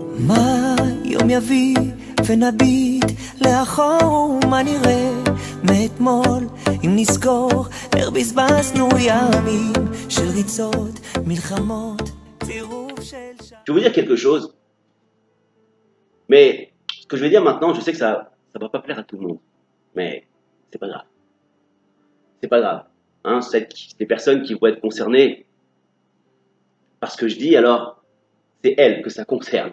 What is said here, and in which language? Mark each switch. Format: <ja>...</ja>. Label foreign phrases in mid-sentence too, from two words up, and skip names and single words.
<he>מה יום יביא ונביט לאחור ומה נראה מאתמול אם נזכור איך בזבזנו ימים של ריצות, מלחמות, צירוף של</he> <fr>Je vais vous dire quelque chose, mais ce que je vais dire maintenant, je sais que ça va pas plaire à tout le monde, mais c'est pas grave. C'est pas grave. Hein, les personnes qui vont être concernées par ce que je dis, alors c'est elles que ça concerne.</fr>